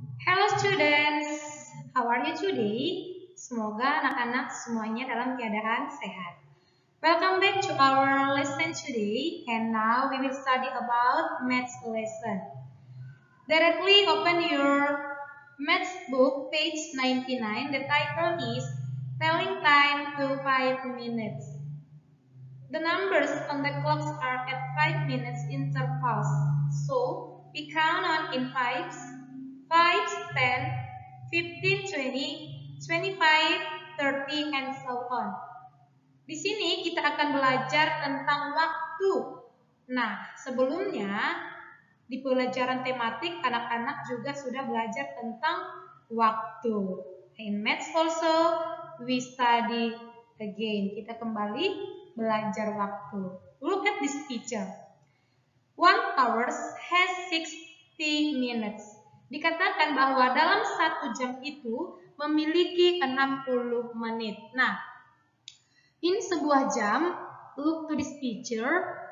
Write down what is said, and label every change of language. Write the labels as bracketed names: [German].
[English] Hello students, how are you today? [Indonesian] Semoga anak-anak semuanya dalam keadaan sehat. [English] Welcome back to our lesson today, and now we will study about maths lesson. Directly open your maths book, page 99. The title is Telling Time to 5 Minutes. The numbers on the clocks are at 5 minutes intervals, so we count on in fives, 5, 10, 15, 20, 25, 30, and so on. [Indonesian] Di sini kita akan belajar tentang waktu. Nah, sebelumnya di pelajaran tematik anak-anak juga sudah belajar tentang waktu. [English] In maths also we study again. [Indonesian] Kita kembali belajar waktu. [English] Look at this picture. 1 hour has 60 minutes. [Indonesian] Dikatakan bahwa dalam 1 jam itu memiliki 60 menit. Nah, ini sebuah jam. [English] Look to this picture.